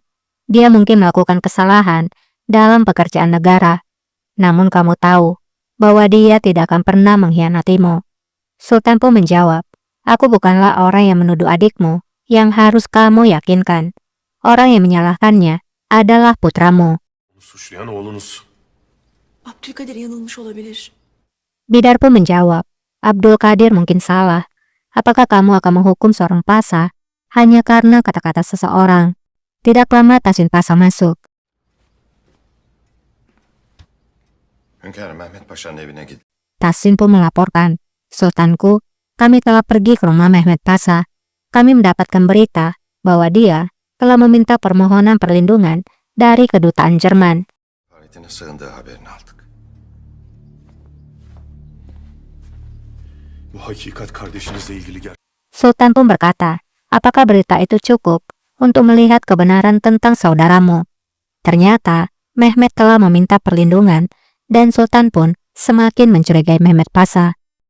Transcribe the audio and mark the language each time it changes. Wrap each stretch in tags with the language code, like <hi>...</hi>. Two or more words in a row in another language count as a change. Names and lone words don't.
<id>Dia mungkin melakukan kesalahan dalam pekerjaan negara. Namun kamu tahu bahwa dia tidak akan pernah mengkhianatimu." Sultan pun menjawab, "Aku bukanlah orang yang menuduh adikmu yang harus kamu yakinkan. Orang yang menyalahkannya adalah putramu."</id> <tr>Suçlayan oğlunuz. Abdülkadir yanılmış olabilir.</tr> <id>Bidar pun menjawab, "Abdul Qadir mungkin salah. Apakah kamu akan menghukum seorang Pasa hanya karena kata-kata seseorang?" Tidak lama Tasin Pasa masuk.</id> <tr>Hünkârım, Mehmet Paşa'nın evine gidin.</tr> <id>Tasin pun melaporkan, "Sultanku, kami telah pergi ke rumah Mehmet Pasa. Kami mendapatkan berita bahwa dia telah meminta permohonan perlindungan dari kedutaan Jerman."</id> <tr>Haretine sığındığı haberini aldık. Bu hakikat kardeşinizle ilgili</tr> <id>Sultan pun berkata, "Apakah berita itu cukup untuk melihat kebenaran tentang saudaramu?" Ternyata Mehmet telah meminta perlindungan dan Sultan pun semakin mencurigai Mehmet Pasa.</id>